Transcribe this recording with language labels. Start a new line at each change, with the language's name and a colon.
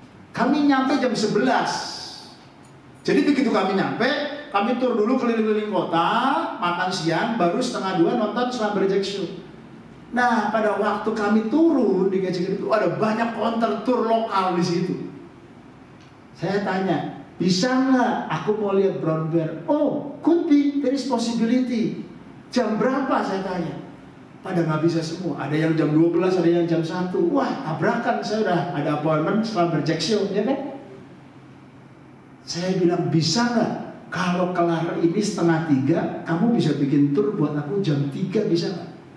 Indonesian: Kami nyampe jam 11. Jadi begitu kami nyampe, kami tur dulu keliling-keliling kota, makan siang, baru 1:30 nonton Slumberjack Show. Nah, pada waktu kami turun di Ketchikan itu ada banyak counter tour lokal di situ. Saya tanya, bisa nggak aku mau lihat brown bear?
English: Oh, could be, there is possibility.
Indonesian: Jam berapa saya tanya? Pada nggak bisa semua. Ada yang jam 12, ada yang jam 1. Wah, tabrakan, saya udah ada appointment Slumberjack Show, ya kan? Saya bilang, bisa nggak? Kalau kelar ini 2:30, kamu bisa bikin tour buat aku jam 3, bisa nggak?